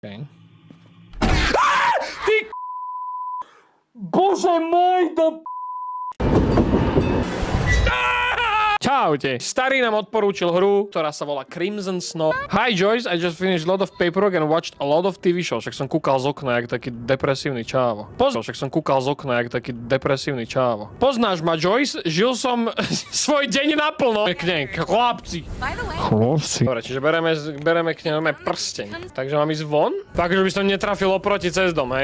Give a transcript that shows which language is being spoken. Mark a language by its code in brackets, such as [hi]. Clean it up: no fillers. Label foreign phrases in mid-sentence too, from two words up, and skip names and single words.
[sk] Okay. Ty Bože môj do Čaute. Starý nám odporúčil hru, ktorá sa volá Crimson Snow. [en] Hi Joyce, I just finished a lot of paperwork and watched a lot of TV shows. [sk] Však som kúkal z okna, jak taký depresívny čávo. Poznáš ma, Joyce? Žil som svoj deň naplno. K nej, chlapci. Dobre, čiže bereme k nej prsteň. Takže mám ísť von? Tak, že by som netrafil oproti cez dom, hej?